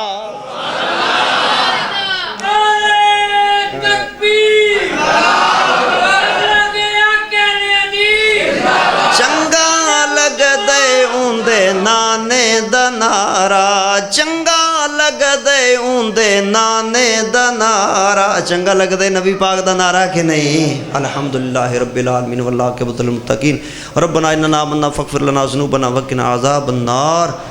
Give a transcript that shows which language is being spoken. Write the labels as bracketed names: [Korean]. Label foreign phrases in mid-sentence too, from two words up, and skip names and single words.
[Punjabi] چنگا لگدے انہدے نانے دا نعرہ چنگا لگدے انہدے نانے دا نعرہ چنگا لگدے نبی پاک دا نعرہ کہ نہیں. [Arabic] الحمد لله رب العالمين والله كه متقين ربنا إننا آمنا فاغفر لنا ذنوبنا وقنا عذاب النار.